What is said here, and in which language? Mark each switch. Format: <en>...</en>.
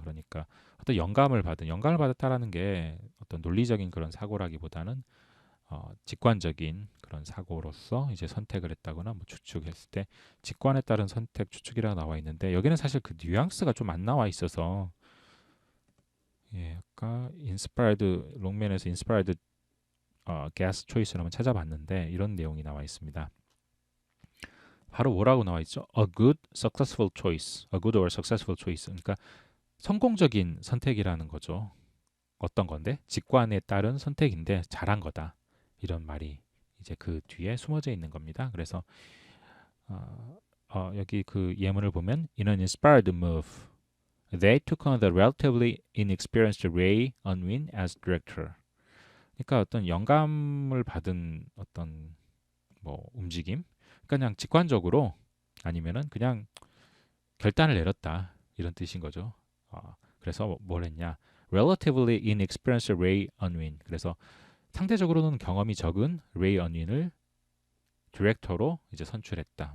<ko>그러니까 어떤 영감을 받았다라는 게 어떤 논리적인 그런 사고라기보다는 직관적인 그런 사고로서 이제 선택을 했다거나 뭐 추측했을 때 직관에 따른 선택, 추측이라고 나와 있는데 여기는 사실 그 뉘앙스가 좀 안 나와 있어서 아까 inspired 롱맨에서</ko> <en>inspired gas choice</en> <ko>를 한번 찾아봤는데 이런 내용이 나와 있습니다. 바로 뭐라고 나와 있죠?</ko> <en>A good, successful choice. A good or successful choice.</en> <ko>그러니까 성공적인 선택이라는 거죠. 어떤 건데? 직관에 따른 선택인데 잘한 거다. 이런 말이 이제 그 뒤에 숨어져 있는 겁니다. 그래서 여기 그 예문을 보면</ko> <en>In an inspired move, they took on the relatively inexperienced Ray Unwin as director.</en> <ko>그러니까 어떤 영감을 받은 어떤 뭐 움직임, 그러니까 그냥 직관적으로 아니면은 그냥 결단을 내렸다 이런 뜻인 거죠. 그래서 뭘 했냐?</ko> <en>Relatively inexperienced Ray Unwin.</en> <ko>그래서 상대적으로는 경험이 적은 레이 언윈을 디렉터로 이제 선출했다.</ko>